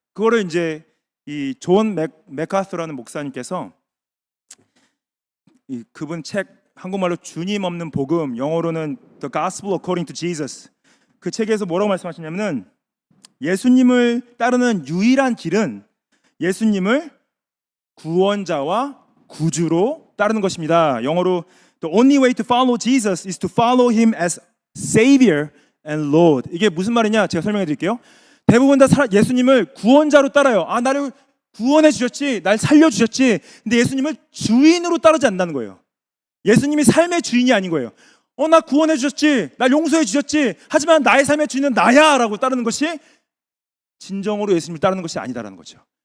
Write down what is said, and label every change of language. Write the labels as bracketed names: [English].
[Korean] 그거를 이제 이 존 맥카서라는 목사님께서 그분 책, 한국말로 주님 없는 복음, 영어로는 The Gospel According to Jesus, 그 책에서 뭐라고 말씀하시냐면은, 예수님을 따르는 유일한 길은 예수님을 구원자와 구주로 따르는 것입니다. 영어로 [English] The only way to follow Jesus is to follow him as Savior and Lord. [Korean] 이게 무슨 말이냐? 제가 설명해 드릴게요. 대부분 다 예수님을 구원자로 따라요. 나를 구원해 주셨지, 날 살려 주셨지. 근데 예수님을 주인으로 따르지 않는다는 거예요. 예수님이 삶의 주인이 아닌 거예요. 나 구원해 주셨지, 날 용서해 주셨지, 하지만 나의 삶의 주인은 나야 라고 따르는 것이 진정으로 예수님을 따르는 것이 아니다라는 거죠.